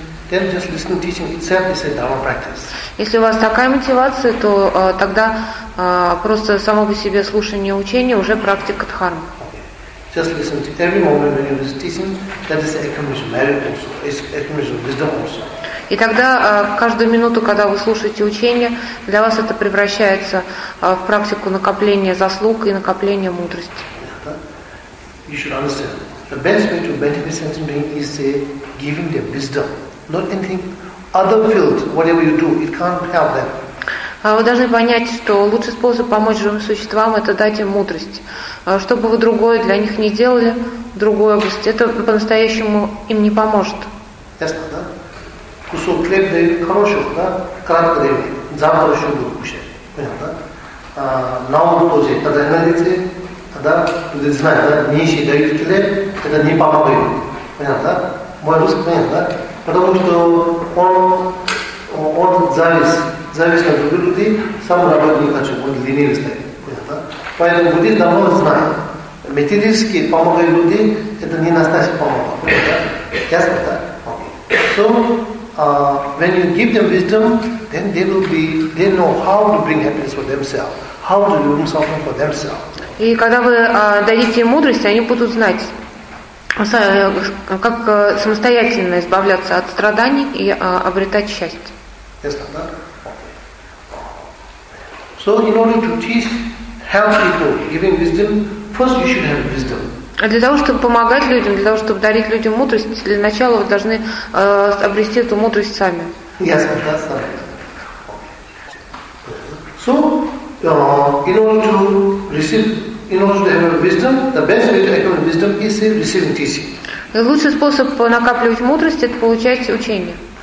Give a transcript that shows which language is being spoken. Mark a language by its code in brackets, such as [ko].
[en] Then just listen to teaching itself is a dharma practice. [ru] Если у вас такая мотивация, то тогда просто само по себе слушание учения уже практика дхармы. [en] Okay. Just listen to every moment when you listen to teaching, that is accomplished merit also, is accomplished wisdom also. [ru] И тогда каждую минуту, когда вы слушаете учение, для вас это превращается в практику накопления заслуг и накопления мудрости. [en] You should understand. The best way to benefit sentient being is giving them wisdom. Not anything other field, whatever you do, it can't help them. [ru] Вы должны понять, что лучший способ помочь живым существам – это дать им мудрость. Что бы вы другое для них не делали, другой области, это по-настоящему им не поможет. Ясно, да? Кусок хлеба дают хороших, да? Кратко дают, завтра еще будут кушать. Понятно, да? Науку тоже, когда они найдете, когда люди знают, да? Нищие дают хлеб, это не помогает. Понятно, да? Мой русский, понятно, да? Потому что он зависит от других людей, сам работать не хочет, он ленивый стоит. Поэтому люди давно знают. Методически помогают люди, это не настоящая помощь. Ясно, да? [en] So, when you give them wisdom, then they know how to bring happiness for themselves, how to remove suffering for themselves. [ru] И когда вы дадите им мудрость, они будут знать, как самостоятельно избавляться от страданий и обретать счастье. [en] Yes, [ru] да? [en] So in order to teach healthy people, giving wisdom, first you should have wisdom. [ru] А для того, чтобы помогать людям, для того, чтобы дарить людям мудрость, для начала вы должны обрести эту мудрость сами. [en] Yes, [ru] да, сам. [en] So [ru] лучший способ накапливать мудрость – это получать учение.